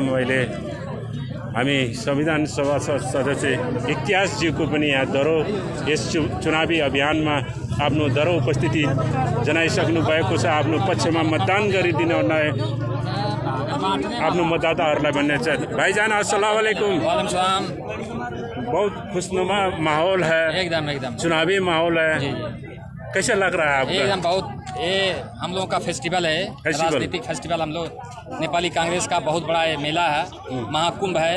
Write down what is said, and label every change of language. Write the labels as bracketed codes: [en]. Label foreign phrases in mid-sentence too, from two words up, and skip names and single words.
[ne] अहिले हामी संविधान सभा सदस्य इतिहासज्यूको पनि यहाँ दरो यस चुनावी अभियानमा आफ्नो दर उपस्थिति जनाइसक्नु भएको छ। आफ्नो पक्षमा मतदान गरिदिन आफ्नो मतदाताहरूलाई भन्ने छ। [hi] भाईजान [ar] السلام عليكم. [hi] बहुत खुशनुमा माहौल है, एकदम चुनावी माहौल है, कैसे लग रहा है आपको? एकदम बहुत, ये हम लोगों का फेस्टिवल है, राजनीतिक फेस्टिवल। हम लोग नेपाली कांग्रेस का बहुत बड़ा ये मेला है, महाकुंभ है।